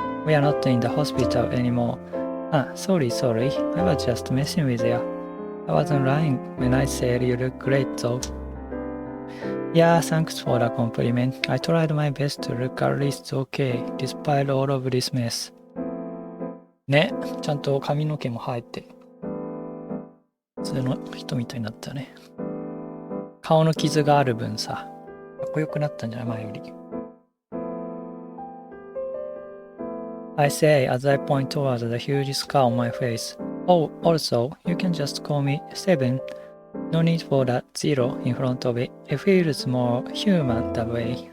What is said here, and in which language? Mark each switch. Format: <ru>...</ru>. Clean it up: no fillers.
<en>We are not in the hospital anymore. Sorry. I was just messing with you. I wasn't lying when I said you look great though. Yeah, thanks for the compliment. I tried my best to look at least okay, despite all of this mess.</en> <ja>ね、ちゃんと髪の毛も生えて、普通の人みたいになったね。顔の傷がある分さ、かっこよくなったんじゃない前より。</ja> <en>I say as I point towards the huge scar on my face. Oh, also, you can just call me Seven. No need for that zero in front of it. It feels more human that way.</en>